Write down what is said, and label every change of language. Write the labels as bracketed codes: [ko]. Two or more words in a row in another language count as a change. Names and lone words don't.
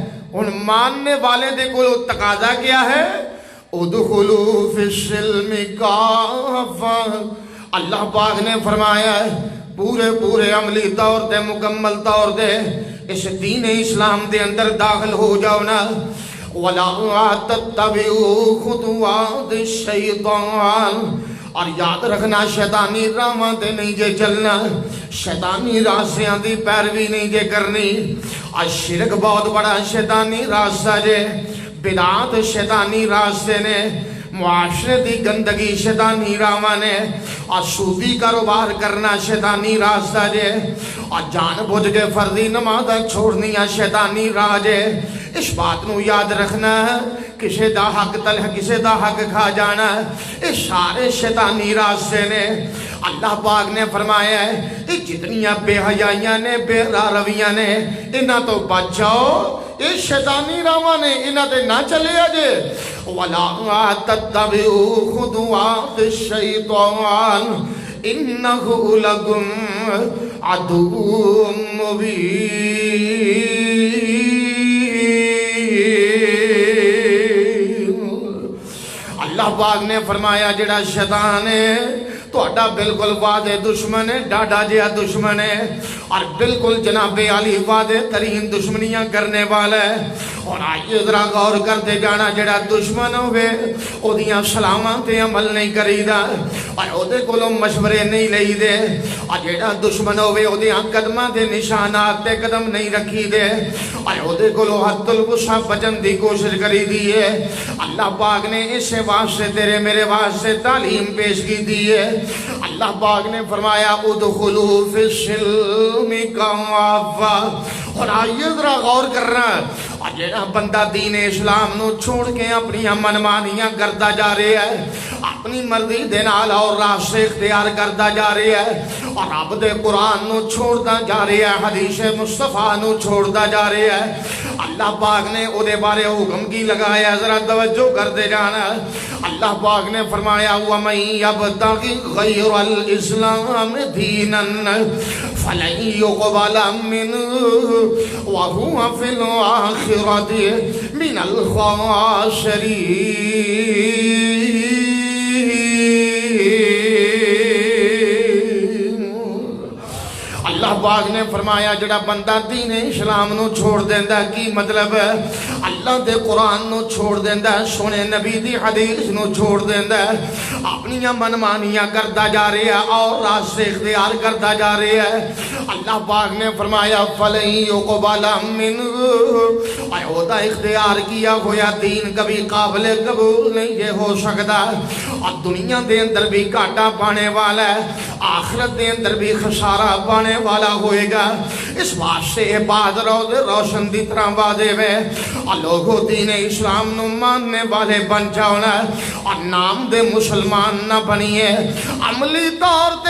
[pa] ان ماننے والے دے کو تقاضا کیا ہے؟ [ar] ادخلوا فی السلم کافہ، [pa] اللہ پاک نے فرمایا ہے پورے عملی طور دے، مکمل طور دے اس دین اسلام دے اندر داخل ہو جاؤ نا۔ [ar] وَلَا تَتَّبِعُوا خُطُوَاتِ الشَّيْطَانِ، [pa] اور یاد رکھنا شیطانی راہاں تے نہیں جے چلنا، شیطانی راستیاں دی پیروی نہیں جے کرنی۔ شرک بہت بڑا شیطانی راستہ جے، بدعات شیطانی راستے نے، معاشرے دی گندگی شیطانی راواں نے، اور سودی کاروبار کرنا شیطانی راستہ جے، اور جان بوجھ کے فرضی نماز چھوڑنیاں شیطانی راہ جے۔ اس بات نو یاد رکھنا ہے، کسے دا حق تلہ کسے دا حق کھا جانا، اس سارے شیطانی راستے نے۔ اللہ پاک نے فرمایا ہے یہ جتنیاں بے حیائیاں نے، بے راہ رویاں نے، انہاں تو بچ جاؤ، یہ شیطانی راواں نے، انہاں تے نہ چلے آجے۔ [ar] وَلَا تَتَّبِعُوا خُطُوَاتِ الشَّيْطَانِ إِنَّهُ لَكُمْ عَدُوٌّ مُّبِينٌ۔ [pa] اللہ پاک نے فرمایا جڑا شیطان ہے تہاڈا بالکل واضح دشمن ہے، ڈاڈا جہا دشمن ہے، اور بالکل جناب علی واضح ترین دشمنیاں کرنے والا ہے۔ اور آئیے ذرا غور کرتے جانا، جڑا دشمن ہوئے او دیاں سلاماں تے عمل نہیں کری دا، اور او دے کولوں مشورے نہیں لئی دے، اور جڑا دشمن ہوئے او دیاں قدماں دے نشانات تے قدم نہیں رکھی دے، اور او دے کولوں حد الوسع بچن دی کوشش کری دی ہے۔ اللہ پاک نے اس واسطے تیرے میرے واسطے تعلیم پیش کی دی ہے۔ اللہ پاک نے فرمایا [ar] ادخلوا فی السلم کافہ۔ [pa] اور آئیے ذرا غور کرنا، اور جہاں بندہ دین اسلام نو چھوڑ کے اپنی منمانیاں کرتا جا رہا ہے، اپنی مرضی دے نال اور راستے اختیار کرتا جا رہا ہے، اور رب دے قرآن نو چھوڑتا جا رہا ہے، حدیث مصطفیٰ نو چھوڑتا جا رہا ہے۔ اللہ پاک نے او دے بارے حکم کی لگایا، ذرا توجہ کرتے جانا۔ اللہ پاک نے فرمایا [ar] وَمَن يَبْتَغِ غَيْرَ الْإِسْلَامِ دِينًا فَلَن يُقْبَلَ مِنْهُ وَهُوَ فِي الْآخِرَةِ مِنَ الْخَاسِرِينَ۔ [pa] اللہ پاک نے فرمایا جڑا بندہ دین اسلام نو چھوڑ دیندا، کی مطلب ہے؟ اللہ دے قرآن نو چھوڑ دیندا، سونے نبی دی حدیث نو چھوڑ دیندا، اپنی منمانیاں کرتا جا رہا ہے اور راستے اختیار کرتا جا رہا ہے۔ اللہ پاک نے فرمایا [ar] فَلَن يُقْبَلَ مِنْهُ، [pa] اے او دا اختیار کیا ہویا دین کبھی قابل قبول نہیں ہو سکتا، اور دنیا دے اندر بھی گھاٹا پانے والا ہے، آخرت دے اندر بھی خسارہ پانے والا ہوئے گا۔ اس واسطے بعد روز روشن دی طرح واضح ہے، اور لوگوں دین اسلام نو ماننے والے بن جاؤنا، اور نام دے مسلمان نہ بنیے، عملی طور تے